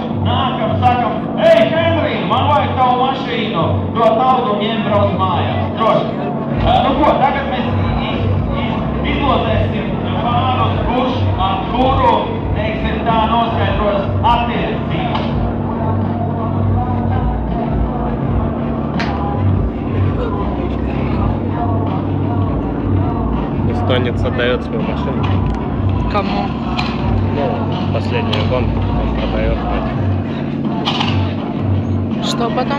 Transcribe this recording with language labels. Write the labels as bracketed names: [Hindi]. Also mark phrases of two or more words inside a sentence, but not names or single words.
[Latvian] Nākam, sakam, ei, Henri, man vajag tavu mašīnu. To taudu ņem brauc mājās. Droši. Nu ko, tagad mēs izlozēsim pārus, kurš ar kuru, teiksim tā, noskaidros attiecības. [Russian] Эстонец отдает свою машину. Кому? Ну, последнюю гонку он продает. Что потом?